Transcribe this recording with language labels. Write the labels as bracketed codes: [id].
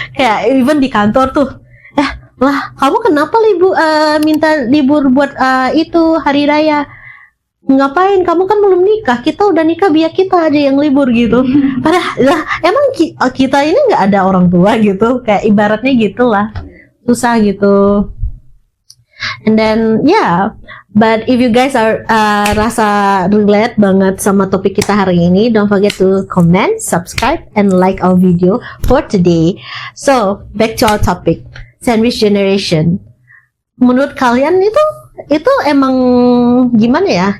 [id] Kayak even di kantor tuh, lah kamu kenapa minta libur buat itu hari raya? Ngapain, kamu kan belum nikah, kita udah nikah, biar kita aja yang libur gitu. Padahal lah emang kita ini nggak ada orang tua gitu, kayak ibaratnya gitulah, susah gitu. [en] And then but if you guys are [id] rasa relate banget sama topik kita hari ini, [en] don't forget to comment, subscribe, and like our video for today. So back to our topic, sandwich generation. [id] Menurut kalian itu emang gimana ya?